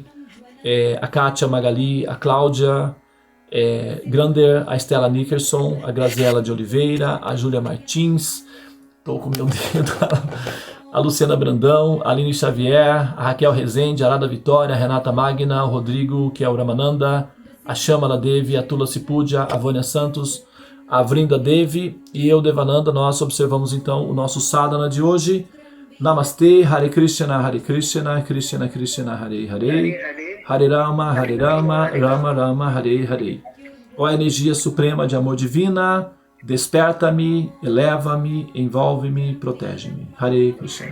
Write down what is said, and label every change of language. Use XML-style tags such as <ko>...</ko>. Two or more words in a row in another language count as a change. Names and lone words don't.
<pt>a Kátia Magali, a Cláudia Grander, a Estela Nickerson, a Graziela de Oliveira, a Júlia Martins, estou com meu dedo, a Luciana Brandão, a Aline Xavier, a Raquel Rezende, a Arada Vitória, a Renata Magna, o Rodrigo Kiel Ramananda, a Shamala Devi, a Tulasi Puja, a Vânia Santos, a Vrinda Devi e eu, Devananda. Nós observamos então o nosso sadhana de hoje. Namastê, Hare Krishna, Krishna Krishna, Hare Hare, Hare Rama, Rama Rama, Hare Hare. Ó energia suprema de amor divina, desperta-me, eleva-me, envolve-me, protege-me. Hare Krishna.</pt>